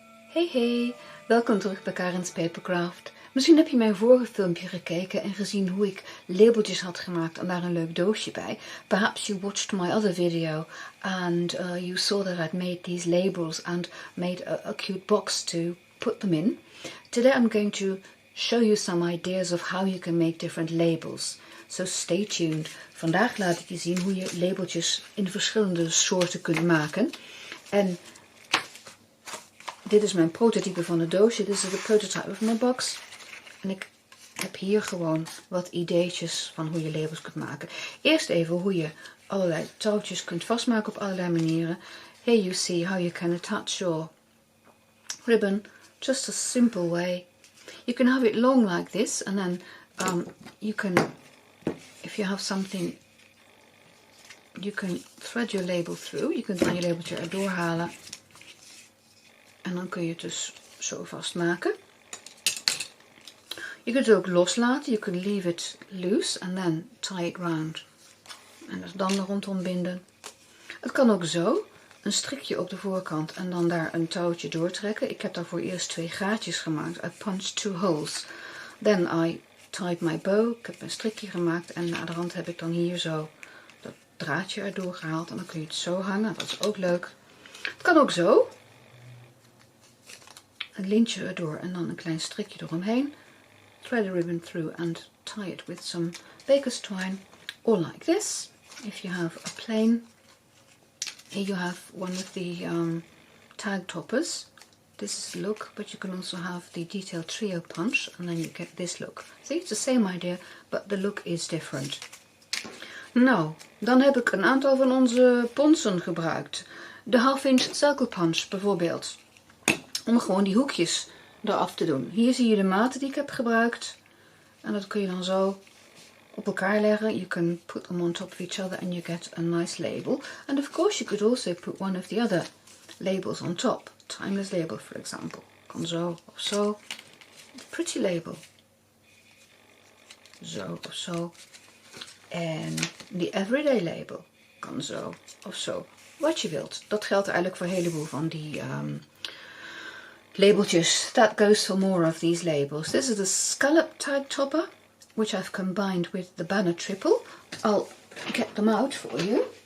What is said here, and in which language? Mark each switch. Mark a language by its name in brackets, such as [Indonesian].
[Dutch] Hey, welkom terug bij Karin's Papercraft. Misschien heb je mijn vorige filmpje gekeken en gezien hoe ik labeltjes had gemaakt en daar een leuk doosje bij. [English] Perhaps you watched my other video and you saw that I'd made these labels and made a cute box to put them in. Today I'm going to show you some ideas of how you can make different labels. So stay tuned. [Dutch] Vandaag laat ik je zien hoe je labeltjes in verschillende soorten kunt maken. En dit is mijn prototype van het doosje. Dit is de prototype [English] of my box. [Dutch] En ik heb hier gewoon wat ideetjes van hoe je labels kunt maken. Eerst even hoe je allerlei touwtjes kunt vastmaken op allerlei manieren. [English] Here you see how you can attach your ribbon. Just a simple way. You can have it long like this. And then you can, if you have something, you can thread your label through. [Dutch] Je kunt dan je labeltje erdoor halen. En dan kun je het dus zo vastmaken. Je kunt het ook loslaten. [English] You can leave it loose and then tie it round. [Dutch] En dan er rondom binden. Het kan ook zo. Een strikje op de voorkant en dan daar een touwtje doortrekken. Ik heb daarvoor eerst 2 gaatjes gemaakt. [English] I punched 2 holes. Then I tied my bow. [Dutch] Ik heb een strikje gemaakt en na de rand heb ik dan hier zo dat draadje erdoor gehaald. En dan kun je het zo hangen. Dat is ook leuk. Het kan ook zo. Een lintje erdoor en dan een klein strikje eromheen. [English] Thread the ribbon through and tie it with some baker's twine. Or like this, if you have a plain. Here you have one of the tag toppers. This is the look, but you can also have the detailed trio punch and then you get this look. See, it's the same idea, but the look is different. [Dutch] Nou, dan heb ik een aantal van onze ponsen gebruikt. De half-inch circle punch bijvoorbeeld. Om gewoon die hoekjes eraf te doen. Hier zie je de maten die ik heb gebruikt. En dat kun je dan zo op elkaar leggen. [English] You can put them on top of each other and you get a nice label. And of course you could also put one of the other labels on top. Timeless label for example. [Dutch] Kan zo of zo. [English] Pretty label. [Dutch] Zo of zo. En the everyday label. Kan zo of zo. Wat je wilt. Dat geldt eigenlijk voor een heleboel van die labeltjes. [English] That goes for more of these labels. This is the scallop tag topper, which I've combined with the banner triple. I'll get them out for you.